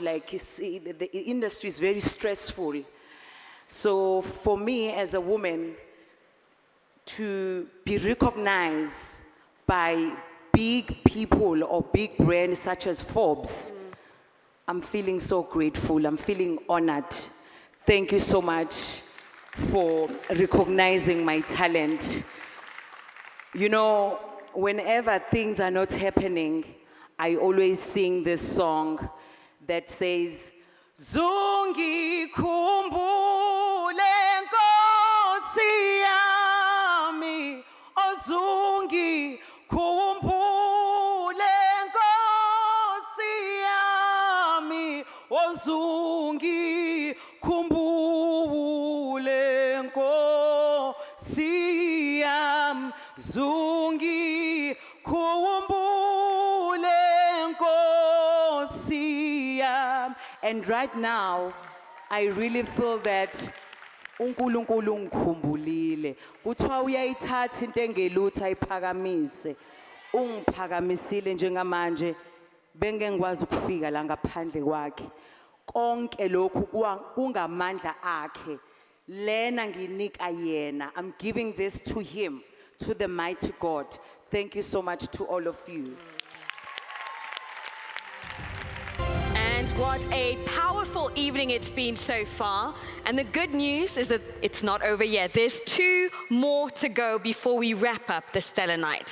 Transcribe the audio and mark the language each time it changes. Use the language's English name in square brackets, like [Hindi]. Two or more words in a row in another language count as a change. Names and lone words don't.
[English] Like, you see, the industry is very stressful. So for me as a woman, to be recognized by big people or big brands such as Forbes, I'm feeling so grateful. I'm feeling honored. Thank you so much for recognizing my talent. You know, whenever things are not happening, I always sing this song that says, [Zulu] Zungi kumbule nkosi yami, Zungi kumbule nkosi yami, Zungi kumbule nkosi yami, Zungi kumbule nkosi yami. [English] And right now, I really feel that [Zulu] uNkulunkulu ngikhumbulile. Kuthiwa uyayithatha into engelutho ayiphakamise. Ungiphakamisile njengamanje bengeke ngikwazi ukufika la ngaphandle kwakhe. Konke lokhu kungamandla akhe. Lena nginika yena. [English] I'm giving this to him, to the mighty God. Thank you so much to all of you. And what a powerful evening it's been so far. And the good news is that it's not over yet. There's 2 more to go before we wrap up the stellar night.